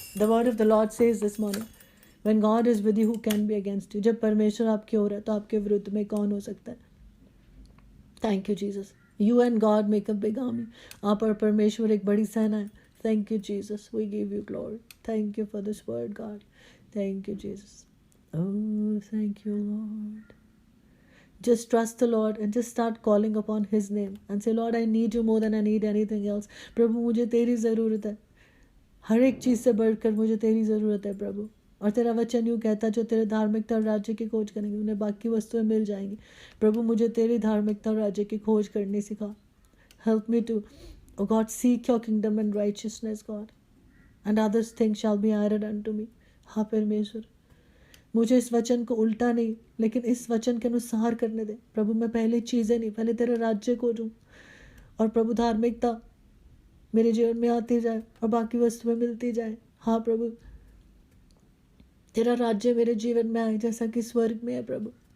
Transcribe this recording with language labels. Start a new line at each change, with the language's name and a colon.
English: The word of the Lord says this morning, when God is with you, who can be against you?
Hindi: जब परमेश्वर आपकी ओर है तो आपके विरुद्ध में कौन हो सकता है?
English: Thank you Jesus. You and God make a big army.
Hindi: आप और परमेश्वर एक बड़ी सेना है.
English: Thank you Jesus. We give you glory. Thank you for this word, God. Thank you Jesus. Oh, thank you Lord. Just trust the Lord and just start calling upon His name and say, Lord, I need you more than I need anything else.
Hindi: प्रभु मुझे तेरी ज़रूरत है. हर एक चीज़ से बढ़कर मुझे तेरी ज़रूरत है प्रभु. और तेरा वचन यूँ कहता है, जो तेरे धार्मिकता और राज्य की खोज करेंगे उन्हें बाकी वस्तुएं मिल जाएंगी. प्रभु मुझे तेरी धार्मिकता और राज्य की खोज करनी सिखा.
English: Help me to, oh God, seek your kingdom and righteousness, God, and other things shall be added unto me.
Hindi: हाँ परमेश्वर, मुझे इस वचन को उल्टा नहीं लेकिन इस वचन के अनुसार करने दे प्रभु. मैं पहले चीज़ें नहीं, पहले तेरे राज्य को दूँ और प्रभु धार्मिकता मेरे जीवन में आती जाए और बाकी वस्तुएं मिलती जाए. हाँ प्रभु, तेरा राज्य मेरे जीवन में आए जैसा कि स्वर्ग में है प्रभु.